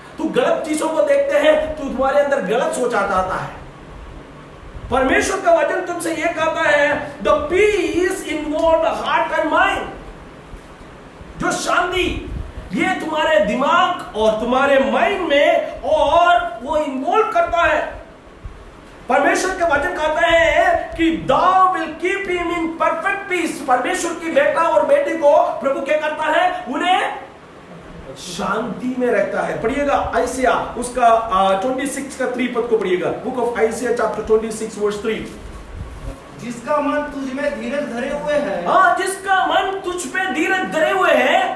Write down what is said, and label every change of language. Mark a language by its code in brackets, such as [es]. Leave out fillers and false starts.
[hi] तू गलत चीजों को देखते हैं, तो तुम्हारे अंदर गलत सोच आ जाता है। परमेश्वर का वचन तुमसे यह कहता है, [en] The peace involve the heart and mind. [hi] जो शांति, ये तुम्हारे दिमाग और तुम्हारे माइंड में और वो इन्वॉल्व करता है। परमेश्वर के वचन कहते हैं कि [en] thou will keep him in perfect peace। [hi] परमेश्वर की बेटा और बेटी को प्रभु क्या करता है? उन्हें शांति में रखता है। पढ़िएगा आइसिया उसका 26 का 3 पद को पढ़िएगा। [en] Book of Isaiah chapter 26 verse 3। [hi] जिसका मन तुझ में धीरज धरे हुए है, हाँ, जिसका मन तुझ पे धीरज धरे हुए है,